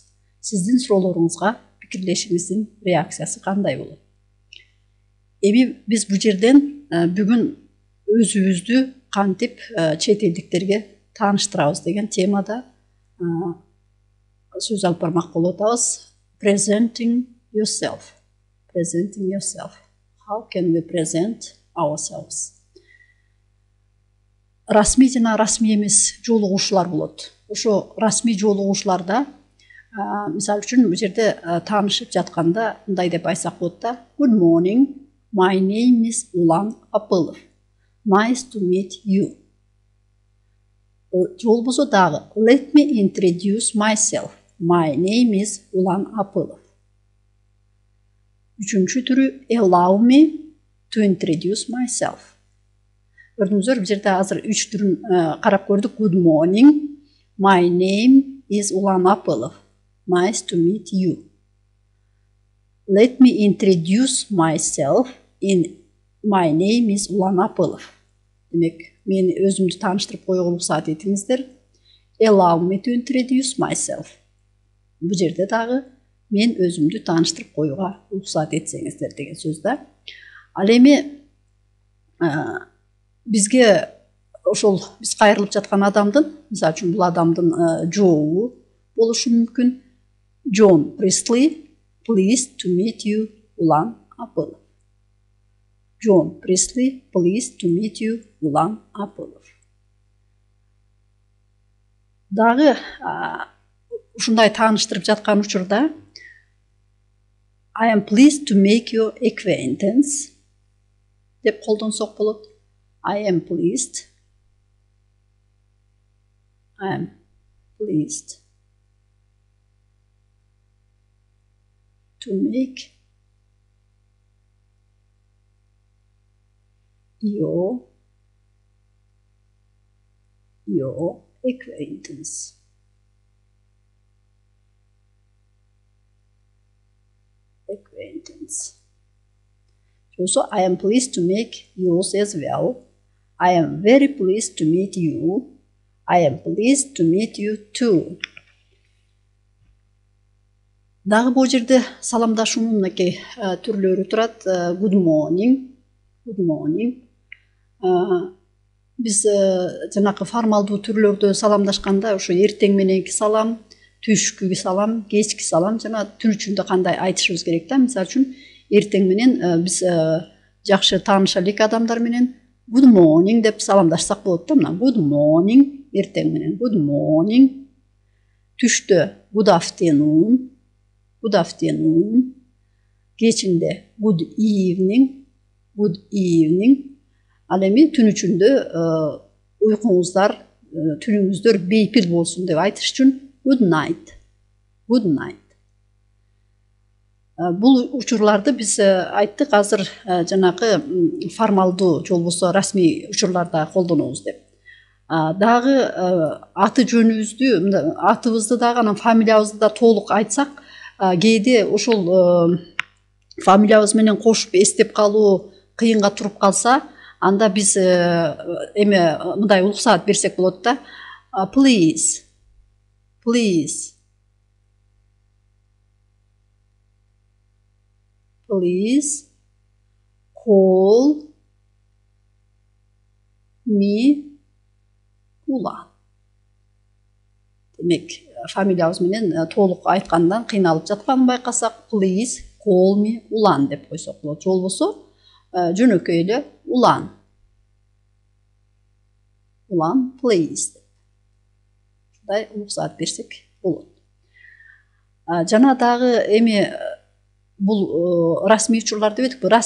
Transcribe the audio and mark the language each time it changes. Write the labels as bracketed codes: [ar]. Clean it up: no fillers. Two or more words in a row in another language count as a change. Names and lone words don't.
[ky] Сиздин суроолоруңузга пикирлешиңиздин реакциясы кандай болот? Эми биз бул жерден бүгүн өзүбүздү кантип чет элдиктерге тааныштырабыз деген темада сөз алып бармак болуп атабыз. [en] Presenting yourself. Presenting yourself. How can we present ourselves? [ky] Расмий жана расмий эмес жолугушуулар болот. Ошо расмий жолугушууларда мисалы үчүн бул жерде таанышып жатканда мындай деп айтсак болот да. [en] Good morning. My name is Улан Апылов. Nice to meet you. [ky] Же болбосо дагы [en] Let me introduce myself. My name is Улан Апылов. [ky] Үчүнчү түрү [en] allow me to introduce myself. [ky] Gördüңүздөр, бул жерде азыр 3 түрүн карап көрдүк. [en] Good morning. My name is Улан Апылов. Nice to meet you. Let me introduce myself. My name is Улан Апылов. [ky] Демек, мен өзүмдү тааныштырып коюуга уруксат этиңиздер. [en] Allow me to introduce myself. [ky] Бул жерде дагы мен өзүмдү тааныштырып коюуга уруксат этсеңиздер деген сөз да. Ал эми бизге ошол биз кайрылып жаткан адамдын, мисалы үчүн бул адамдын жообу болушу мүмкүн. [en] John Priestley, pleased to meet you, Улан Апылов. John Priestley, pleased to meet you, Улан Апылов. [ky] Дагы ушундай тааныштырып жаткан учурда [en] I am pleased to make your acquaintance [ky] деп колдонсок болот. [en] I am pleased to make your acquaintance. Also, I am pleased to make yours as well. I am very pleased to meet you. I am pleased to meet you too. [ky] Дагы бул жерде саламдашуунун мынакей түрлөрү турат. [en] Good morning. Good morning. [ky] Биз жанакы формалдуу түрлөрдө саламдашканда ошо эртең мененки салам, түшкү салам, кечки салам жана түн ичинде кандай айтышыбыз керек да. Мисалы үчүн эртең менен биз жакшы тааныша элек адамдар менен [en] good morning [ky] деп саламдашсак болот да. [en] Мына good morning [ky] эртең менен [en] good morning. Түштө good afternoon. Good afternoon. Кечинде good evening. Good evening. [ky] Ал эми түн ичинде уйкуңуздар, түнүңүздөр бейпил болсун деп айтыш үчүн [en] good night. Good night. [ky] Бул учурларды биз айттык азыр жанакы формалдуу же болбосо расмий учурларда колдонобуз деп. Дагы аты жөнүбүздү, атыбызды дагы анан фамилиябызды да толук айтсак, кээде ошол фамилиябыз менен кошуп эстеп калуу кыйынга туруп калса, анда биз эме мындай уруксаат берсек болот да. [en] Please call me Улан. [ky] Демек, фамилиябыз менен толук айткандан кыйналып жатканын байкасак, [en] please call me Улан [ky] деп койсок болот. Же болбосо жөнөкөй эле Улан. [en] Улан, please. [ky] Ушундай уруксаат берсек болот. Жана дагы эми бул расмий учурлар дебедикпи?